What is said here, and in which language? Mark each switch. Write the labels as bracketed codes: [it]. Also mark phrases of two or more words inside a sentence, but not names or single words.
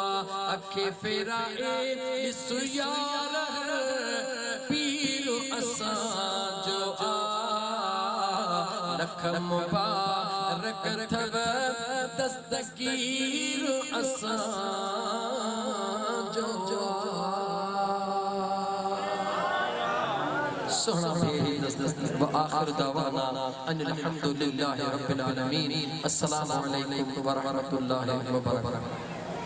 [sd] अखे फेराए ॾिस यार पीर असांजो आ, लख मुबारक अथव दस्तगीर असांजो आ। [ar] سوهنا وآخر دعوانا أن الحمد لله رب العالمين. السلام عليكم ورحمة الله وبركاته.